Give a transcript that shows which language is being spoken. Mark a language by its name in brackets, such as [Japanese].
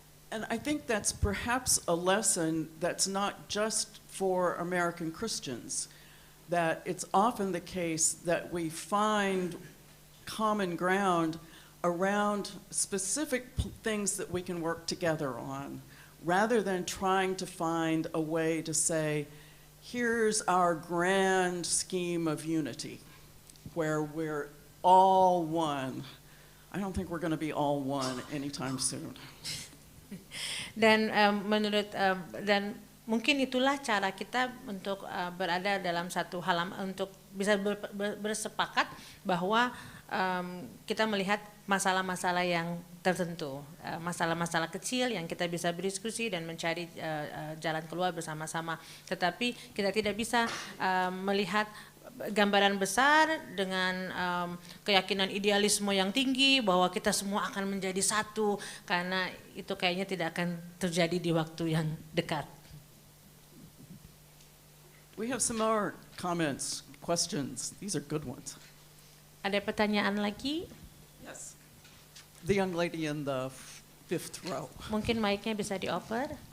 [English] And I think that's perhaps a lesson that's not just for American Christians, that it's often the case that we find common ground around specific things that we can work together on, rather than trying to find a way to say, here's our grand scheme of unity, where we're all one. I don't think we're going to be all one anytime soon. [Indonesian] Dan menurut dan mungkin itulah cara kita untuk berada dalam satu untuk bisa bersepakat bahwa kita melihat masalah-masalah yang tertentu, masalah-masalah kecil yang kita bisa berdiskusi dan mencari jalan keluar bersama-sama. Tetapi kita tidak bisa melihat gambaran besar dengan keyakinan idealisme yang tinggi bahwa kita semua akan menjadi satu, karena itu kayaknya tidak akan terjadi di waktu yang dekat. [English] We have some more comments, questions. These are good ones. [Indonesian] Ada pertanyaan lagi? [English] Yes. The young lady in the fifth row. [Indonesian] Mungkin mic-nya bisa dioper.